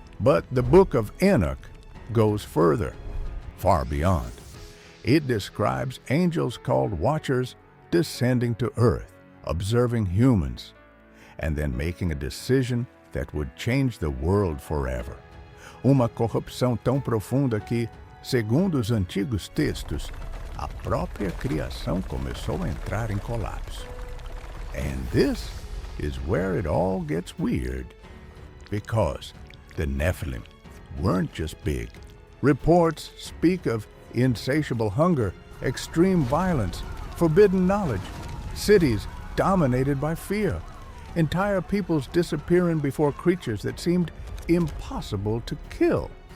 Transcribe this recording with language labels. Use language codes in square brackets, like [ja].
[en] But the Book of Enoch goes further, far beyond. It describes angels called watchers descending to earth, observing humans, and then making a decision that would change the world forever. [pt] Uma corrupção tão profunda que, segundo os antigos textos, a própria criação começou a entrar em colapso. [en] And this is where it all gets weird, because the Nephilim weren't just big. Reports speak of insatiable hunger, extreme violence, forbidden knowledge, cities dominated by fear, entire peoples disappearing before creatures that seemed impossible to kill.